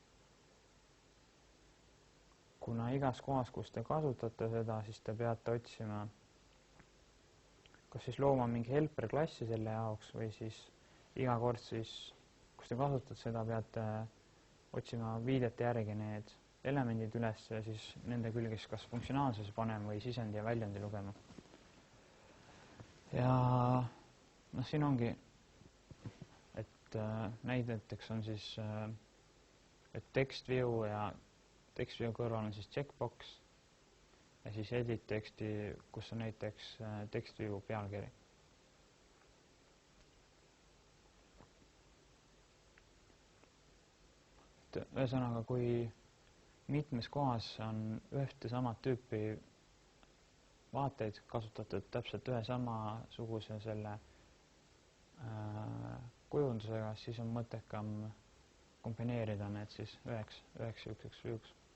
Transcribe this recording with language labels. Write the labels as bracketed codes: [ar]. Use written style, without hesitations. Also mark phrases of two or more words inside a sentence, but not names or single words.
[et] Kuna igas kohas, kus te kasutate seda, siis te peate otsima, kas siis looma mingi helper klassi selle jaoks või siis iga kord siis, kus te kasutate seda, peate otsima viidete järgi need elemendid üles ja siis nende külges kas funktsionaalsuse panema või sisendi ja väljundi lugema. Ja siin ongi, et näideteks on siis et [en] text view [et] ja [en] text view [et] kõrval on siis checkbox ja siis edit teksti, kus on näiteks [en] text view [et] pealkiri. Ühesõnaga, kui mitmes kohas on ühte samat tüüpi vaateid kasutatud täpselt ühe samasuguse selle kujundusega, siis on mõttekam kombineerida need siis üheks view'ks.